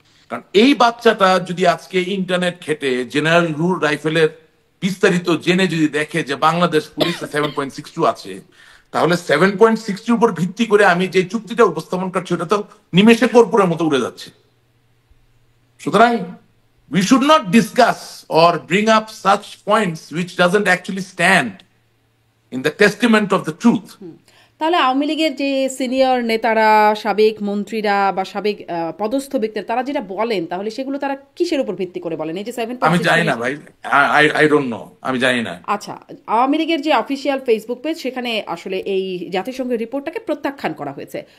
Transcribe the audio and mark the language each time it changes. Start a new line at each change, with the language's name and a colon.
Bangla: কারণ এই বাচ্চাটা যদি আজকে ইন্টারনেট ঘেটে জেনারেল রুল রাইফেলের বিস্তারিত জেনে যদি দেখে যে বাংলাদেশ পুলিশে 7.62 আছে, তাহলে 7.62 উপর ভিত্তি করে আমি যে চুক্তিটা উপস্থাপন করছি ওটা তো নিমেষে কর্পূরের মতো উড়ে যাচ্ছে।
English: সুতরাং we should not discuss or bring up such points which doesn't actually stand in the testament of the truth.
Bangla: তাহলে আওয়ামী লীগের যে সিনিয়র নেতারা, সাবেক মন্ত্রীরা বা সাবেক পদস্থ ব্যক্তিরা তারা যেটা বলেন, তাহলে সেগুলো তারা কিসের উপর ভিত্তি করে বলেন? এই যে 7.62 আমি জানি না ভাই,
English: I don't know,
Bangla: আমি জানি না। আচ্ছা, আওয়ামী লীগের যে অফিসিয়াল ফেসবুক পেজ, সেখানে আসলে এই জাতিসংঘের রিপোর্টটাকে প্রত্যাখ্যান করা হয়েছে।